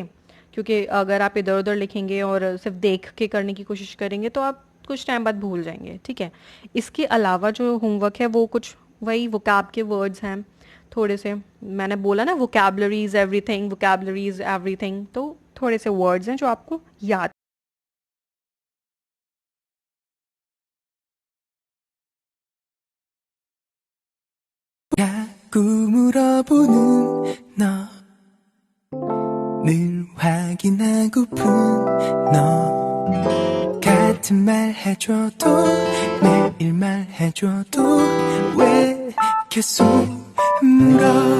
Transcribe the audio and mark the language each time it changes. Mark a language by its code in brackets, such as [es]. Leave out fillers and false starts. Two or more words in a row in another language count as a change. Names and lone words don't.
[hi] क्योंकि अगर आप इधर उधर लिखेंगे और सिर्फ देख के करने की कोशिश करेंगे तो आप कुछ टाइम बाद भूल जाएंगे, ठीक है। इसके अलावा जो होमवर्क है वो कुछ वही वोकैब के वर्ड्स हैं थोड़े से, मैंने बोला ना [en] vocabulary is everything, [hi] तो थोड़े से वर्ड्स हैं जो आपको याद। [ko] 자꾸 물어보는 너 늘 확인하고픈 너 같은 말 해줘도 매일 말해줘도 왜 계속 물어